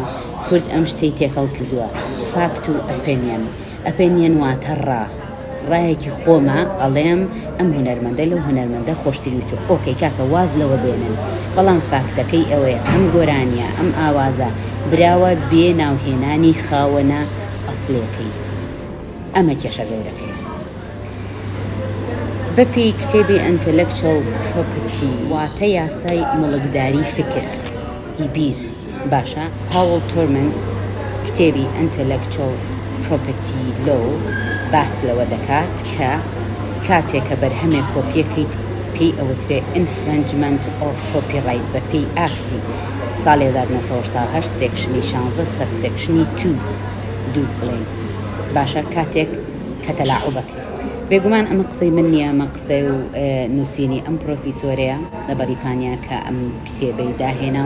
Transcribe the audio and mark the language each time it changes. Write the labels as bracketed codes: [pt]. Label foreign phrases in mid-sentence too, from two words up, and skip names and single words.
[ckb] کورد ئەم شتەی تێکەڵ کردووە، فاکت و ئەپێنیەن واتە ڕایەکی خۆمە ئەڵێم ئەم هونەرمەندە لەو هونەرمەندە خۆشتری وتۆ ئۆکەی کاکە واز لەوە بێنن، بەڵام فاکتەکەی ئەوەیە ئەم گۆرانیە، ئەم ئاوازە براوە بێ ناوهێنانی خاوەنە ئەسڵیەکەی. ئەمە کێشە گەورەکەی. بەپێی کتێبی [en] intellectual property [ckb] واتە یاسای مڵکداری فکر بیر، باشە پاول تۆرمنس کتێبی [en] intellectual property law [ckb] باس لەوە دەکات کە کاتێکە بەرهەمێک کۆپیەکەیت پێی ئەوترێ [en] infringement of copyright [ckb] بە پێی ئاکتی ساڵی 1968 سێکشنی 16 سەبسێکشنی 2 بڵێن، باشە کاتێک کە تەلاعوبەکەی. بێگومان ئەمە قسەی من نییە، ئەمە قسەی و نووسینی ئەم پرۆفیسۆرەیە لە بەریتانیا کە ئەم کتێبەی داهێناوە.